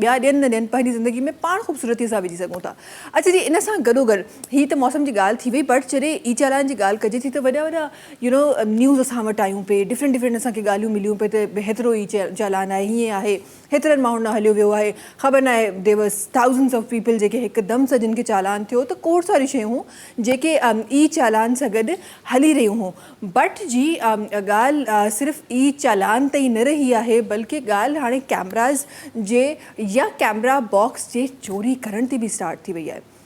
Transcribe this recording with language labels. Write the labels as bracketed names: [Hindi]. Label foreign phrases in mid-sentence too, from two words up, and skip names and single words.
[Sindhi] ॿिया ॾियनि न ॾियनि, पंहिंजी ज़िंदगी में पाण ख़ूबसूरती सां विझी सघूं था. अच्छा जी, इन सां गॾोगॾु हीअ त मौसम जी ॻाल्हि थी वई, बट जॾहिं ई चालान जी ॻाल्हि कजे थी त वॾा वॾा न्यूज़ असां वटि आयूं पे, डिफरेंट असांखे ॻाल्हियूं मिलियूं पे त हेतिरो ई चालान आहे, हीअं आहे, हेतिरनि माण्हुनि न हलियो वियो आहे, ख़बर न आहे [English] there was thousands of people [Sindhi] जेके हिकदमि सां जिन खे चालान थियो. त खोड़ सारी शयूं जेके ई चालान सां गॾु हली रहियूं हुयूं. बट जी ॻाल्हि सिर्फ़ु ई चालान ताईं न रही आहे, बल्कि ॻाल्हि हाणे कैमराज़ जे या [English] camera box [Sindhi] जे चोरी करण ते बि स्टार्ट थी वई आहे.